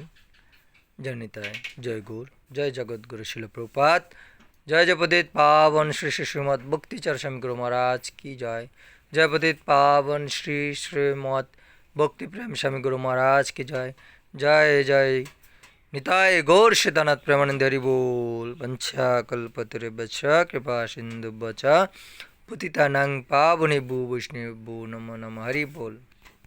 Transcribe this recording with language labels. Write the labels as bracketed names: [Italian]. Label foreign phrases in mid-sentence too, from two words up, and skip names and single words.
[Bangla] জয় নিতাই, জয় গুরু, জয় জগৎগুরু শিল প্রভুপাদ, জয় জয় পতিত পাবন শ্রী শ্রী শ্রীমৎ ভক্তিচর স্বামী গুরু মহারাজ কি জয়, জয় পতিত পাবন শ্রী শ্রীমৎ ভক্তি প্রেম স্বামী গুরু মহারাজ কি জয়, জয় জয় নিতাই গৌর সিদ্ধানাথ প্রেমানন্দ হরি बोल। [Sanskrit] वंशा कल्पतरुभ्यश्च कृपा सिन्धुभ्यश्च पतितानां पावनेभ्यो वैष्णवेभ्यो नमो नमः। [Bangla] হরি বোল।